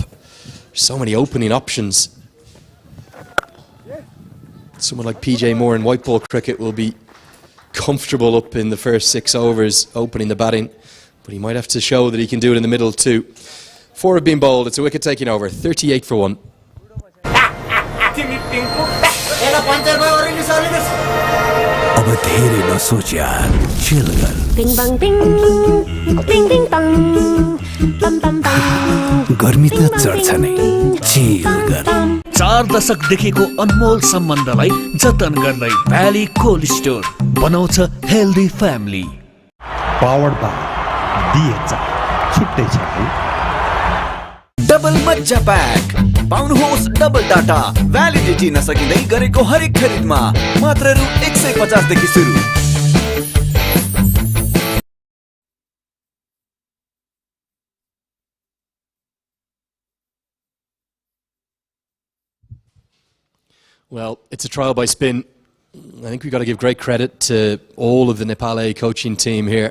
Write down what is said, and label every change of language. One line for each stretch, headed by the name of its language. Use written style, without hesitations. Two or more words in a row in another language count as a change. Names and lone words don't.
English: There's so many opening options. Someone like PJ Moore in white ball cricket will be comfortable up in the first 6 overs opening the batting, but he might have to show that he can do it in the middle too. 4 have been bowled. It's a wicket taking over. 38 for 1.
Nepali: अब धेरै नसोच यार, chill गर. Bing bang bing, bing bing bang, bam bam bam. गर्मी त चढ्छ नै, chill गर. 4 दशकदेखिको अनमोल सम्बन्धलाई जतन गर्दै भ्याली कोल्ड स्टोर बनाउँछ
English: healthy family. Powered by DHome.
Nepali: छुट्टै छ है। डबल मज्जा प्याक पाउनुहोस्
English: double data validity
Nepali: नसकिँदै गरेको हरेक खरिदमा मात्र रु 150 देखि सुरु।
English: Well, it's a trial by spin. I think we've got to give great credit to all of the Nepal A coaching team here.